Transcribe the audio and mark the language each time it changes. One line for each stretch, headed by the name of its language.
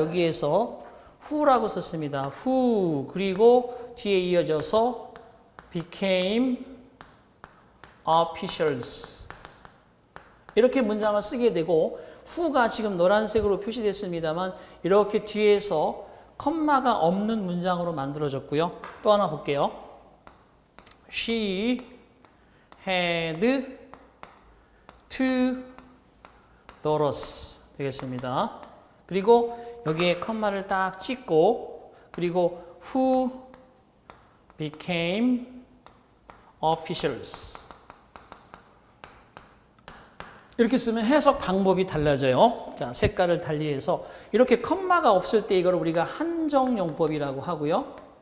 Korean: 여기에서 who라고 썼습니다. who 그리고 뒤에 이어져서
English: became officials.
Korean: 이렇게 문장을 쓰게 되고 who가 지금 노란색으로 표시됐습니다만 이렇게 뒤에서 컴마가 없는 문장으로 만들어졌고요. 또 하나 볼게요.
English: She had two daughters
Korean: 되겠습니다. 그리고 여기에 컴마를 딱 찍고 그리고
English: who became officials
Korean: 이렇게 쓰면 해석 방법이 달라져요. 자, 색깔을 달리해서 이렇게 컴마가 없을 때 이걸 우리가 한정용법이라고 하고요.